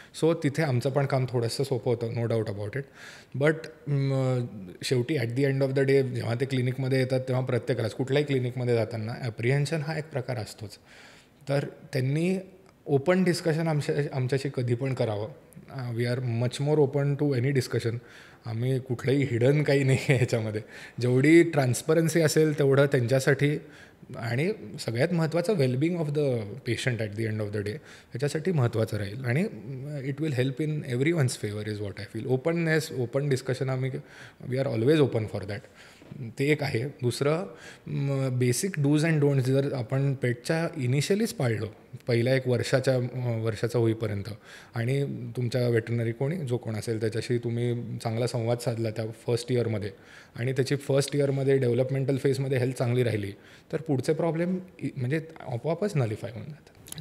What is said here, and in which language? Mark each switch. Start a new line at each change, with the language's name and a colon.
Marathi: So तिथे आमचं पण काम थोडंसं सोपं होतं,
English: No doubt about it.
Marathi: But शेवटी
English: at the end of the day
Marathi: जेव्हा ते क्लिनिकमध्ये येतात तेव्हा प्रत्येकालाच, कुठल्याही क्लिनिकमध्ये जाताना ॲप्रिहेन्शन हा एक प्रकार असतोच. तर त्यांनी ओपन डिस्कशन आमच्याशी कधी पण करावं.
English: We are much more open to any discussion.
Marathi: आम्ही कुठलंही हिडन काही नाही आहे ह्याच्यामध्ये. जेवढी ट्रान्सपरन्सी असेल तेवढं त्यांच्यासाठी, आणि सगळ्यात महत्त्वाचं
English: well being of the patient at the end of the day,
Marathi: ह्याच्यासाठी महत्त्वाचं राहील.
English: आणि it will help in everyone's favour is what I feel. Openness, open discussion, we are always open for that.
Marathi: ते एक आहे. दुसरं, बेसिक डूज अँड डोंट्स जर आपण पेटच्या इनिशियलीच पाळलं, पहिल्या एक वर्षाचा होईपर्यंत, आणि तुमच्या वेटरनरी जो कोण असेल त्याच्याशी तुम्ही चांगला संवाद साधला त्या फर्स्ट इयरमध्ये, आणि त्याची फर्स्ट इयरमध्ये डेव्हलपमेंटल फेजमध्ये हेल्थ चांगली राहिली, तर पुढचे प्रॉब्लेम म्हणजे आपोआपच नलिफाय होऊन जातात.